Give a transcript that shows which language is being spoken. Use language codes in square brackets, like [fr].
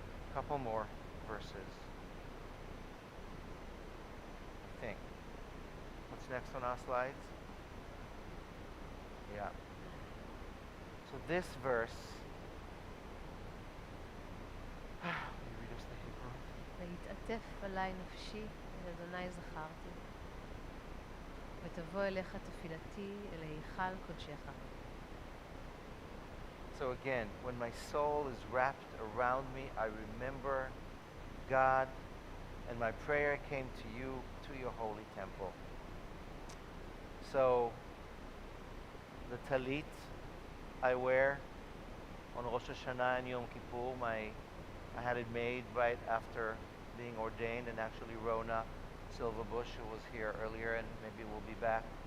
[en] A couple more verses. I think. What's next on our slides? Yeah. So this verse. Will you read us the Hebrew? [he] ויתעטף עלי נפשי, את אדוני זכרתי. ותבוא אליך תפילתי אל היכל קודשך. [en] So again, when my soul is wrapped around me, I remember God, and my prayer came to you, to your holy temple. So the talit I wear on Rosh Hashanah and Yom Kippur, I had it made right after being ordained, and actually Rona Silverbush, who was here earlier and maybe will be back.